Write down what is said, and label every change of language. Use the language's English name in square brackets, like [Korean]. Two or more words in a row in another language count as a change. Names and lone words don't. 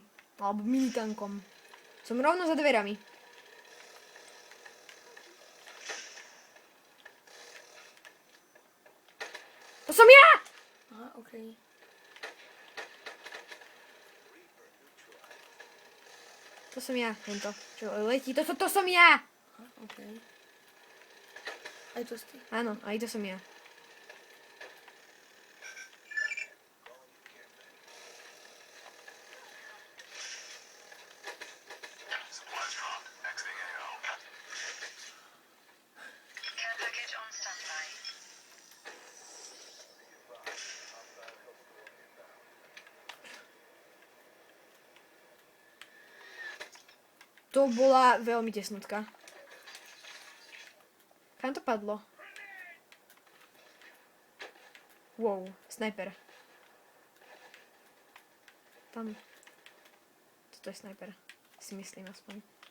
[Slovak] Alebo mini tankom. Som rovno za dverami. To som ja! Aha, okej. To som ja, tento. Čo letí, to som ja! Aha, okej. Aj to ste. Áno, aj to som ja. [English] Supplies dropped. Exiting AO. Care package on standby. [Slovak] To bola veľmi tesnotka. Kam to padlo? Wow, snajper. Tam. Toto je snajper. Si myslím aspoň.